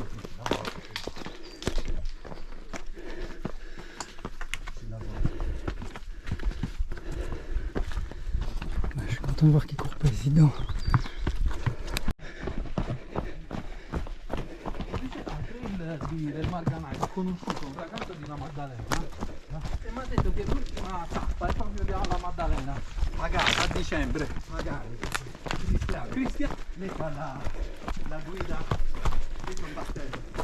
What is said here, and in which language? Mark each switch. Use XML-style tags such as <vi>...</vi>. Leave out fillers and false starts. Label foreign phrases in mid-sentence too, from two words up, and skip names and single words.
<fr>Je suis content de voir qu'il court pas évident.</fr> <it>Del Marganai, ho conosciuto un ragazzo di La Maddalena e mi ha detto che l'ultima tappa è proprio alla Maddalena, magari a dicembre, magari Cristian metta la guida dietro il battello.</it>